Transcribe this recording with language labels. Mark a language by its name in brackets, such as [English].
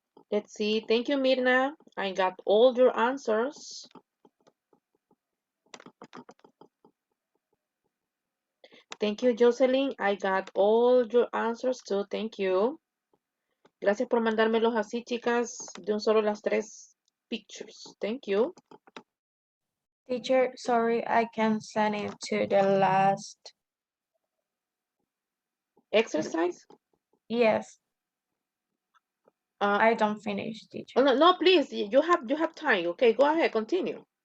[English] Let's see. Thank you, Mirna. I got all your answers. Thank you, Jocelyn. I got all your answers too. Thank you. [Spanish] Gracias por mandármelos así, chicas, de un solo las tres pictures. [English] Thank you. Teacher, sorry, I can send it to the last. Exercise? Yes, Uh, I don't finish, oh, teacher. no, no, please. You have time. Okay, go ahead. Continue.